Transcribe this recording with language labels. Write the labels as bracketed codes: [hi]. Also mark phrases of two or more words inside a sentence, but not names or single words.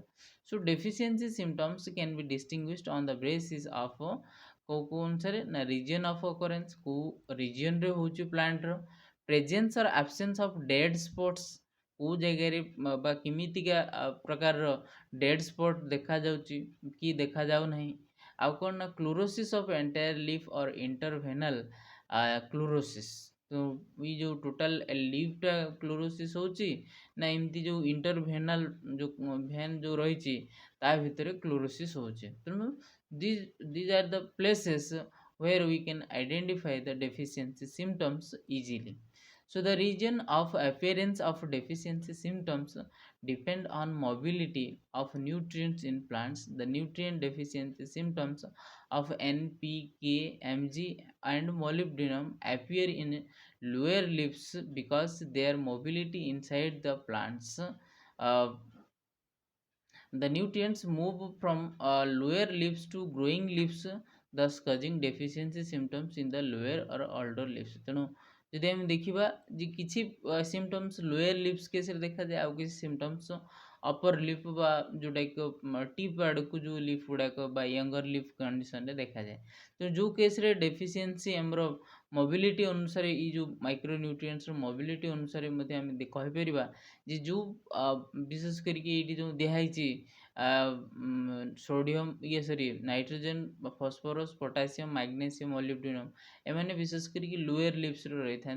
[en] so deficiency symptoms can be distinguished on the basis of [or] କେଉଁ ଅନୁସାରେ ନା [en] region of occurrence, [or] କେଉଁ ରିଜିଅନ୍ରେ ହେଉଛି ପ୍ଲାଣ୍ଟର, [en] presence or absence of dead spots, [or] କେଉଁ ଜାଗାରେ ବା କେମିତିକା ପ୍ରକାରର [en] dead spot [or] ଦେଖାଯାଉଛି କି ଦେଖାଯାଉନାହିଁ, ଆଉ କ'ଣ ନା [en] chlorosis of entire leaf or interveinal chlorosis. [or] ତ ଏଇ ଯେଉଁ [en] total leafଟା [or] କ୍ଲୋରୋସିସ୍ ହେଉଛି ନା ଏମିତି ଯେଉଁ ଇଣ୍ଟରଭେନାଲ ଯେଉଁ ଭେନ୍ ଯେଉଁ ରହିଛି ତା ଭିତରେ କ୍ଲୋରୋସିସ୍ ହେଉଛି। [en] ତେଣୁ these are the places where we can identify the deficiency symptoms easily. So the region of appearance of deficiency symptoms depend on mobility of nutrients in plants. The nutrient deficiency symptoms of NPK, Mg and molybdenum appear in lower leaves because their mobility inside the plants, the nutrients move from lower leaves to growing leaves, thus causing deficiency symptoms in the lower or older leaves. [or] ତେଣୁ ଯଦି ଆମେ ଦେଖିବା ଯେ କିଛି ସିମ୍ପଟମ୍ସ [en] lower lips caseରେ [or] ଦେଖାଯାଏ, ଆଉ କିଛି ସିମ୍ପଟମ୍ସ [en] upper lip [or] ବା ଯେଉଁଟାକି ଟିପ୍ ଆଡ଼କୁ ଯେଉଁ ଲିଫ୍ ଗୁଡ଼ାକ ବା [en] younger leaf conditionରେ [or] ଦେଖାଯାଏ। ତ ଯେଉଁ କେସ୍ରେ ଡେଫିସିଏନ୍ସି ଆମର ମୋବିଲିଟି ଅନୁସାରେ, ଏଇ ଯେଉଁ [en] micro nutrientsର [or] ମୋବିଲିଟି ଅନୁସାରେ ମଧ୍ୟ ଆମେ କହିପାରିବା ଯେ ଯେଉଁ ବିଶେଷ କରିକି ଏଇଠି ଯେଉଁ ଦିଆହେଇଛି [en] sodium nitrogen, [or] ଫସ୍ଫରସ୍, ପଟାସିୟମ୍, ମାଗ୍ନେସିୟମ୍, ମୋଲିବ୍ଡେନମ୍, ଏମାନେ ବିଶେଷ କରିକି [en] lower lipsରେ [or] ରହିଥାନ୍ତି।